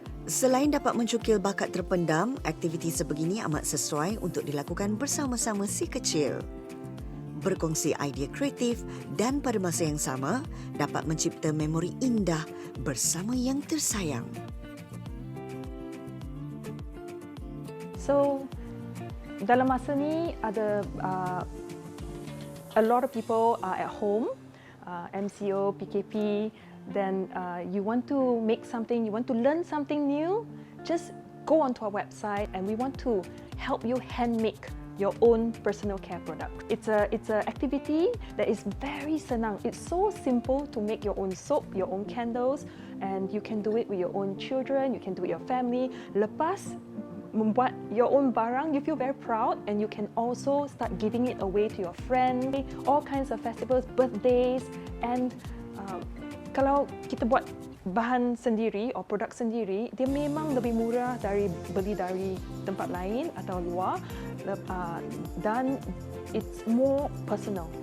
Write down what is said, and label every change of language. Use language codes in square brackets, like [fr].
[ms] Selain dapat mencukil bakat terpendam, aktiviti sebegini amat sesuai untuk dilakukan bersama-sama si kecil. Berkongsi idea kreatif dan pada masa yang sama dapat mencipta memori indah bersama yang tersayang. [en] So, [ms] dalam masa ni ada [en] a lot of people are at home, MCO, PKP, then you want to make something, you want to learn something new, just go onto our website and we want to help you hand make your own personal care product. It's a activity that is very [ms] senang. [en] It's so simple to make your own soap, your own candles, and you can do it with your own children, you can do it with your family. [ms] Lepas membuat [en] your own [ms] barang, [en] you feel very proud and you can also start giving it away to your friend. All kinds of festivals, birthdays, and [ms] kalau kita buat bahan sendiri atau produk sendiri, dia memang lebih murah dari beli dari tempat lain atau luar, dan [en] it's more personal.